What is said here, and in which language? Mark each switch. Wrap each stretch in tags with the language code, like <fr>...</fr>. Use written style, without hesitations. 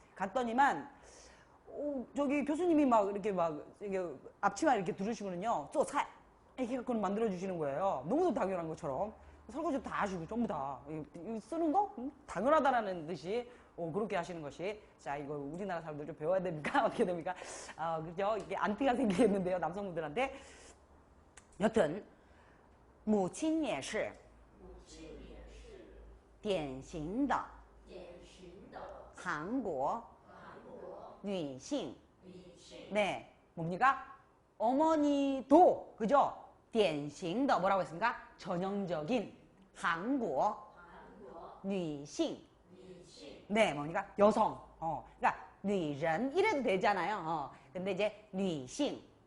<ko>갔더니만 저기 교수님이 막 이렇게 앞치마 이렇게 두르시면은요, 做菜 이렇게 갖고는 만들어 주시는 거예요. 너무도 당연한 것처럼 설거지 다 하시고 전부 다 이거 쓰는 거 당연하다라는 듯이 그렇게 하시는 것이. 자, 이거 우리나라 사람들 좀 배워야 됩니까? 어떻게 됩니까? 그죠? 이게 안티가 생기겠는데요, 남성분들한테. 여튼</ko> <zh>母亲也是典型的韩国女性.</zh> <ko>네, 뭡니까? 어머니도, 그죠? 典型的 뭐라고 했습니까? 전형적인 한국女性. 네, 뭡니까? 여성. 그러니까 女人 이래도 되잖아요. 근데 이제 女性.</ko>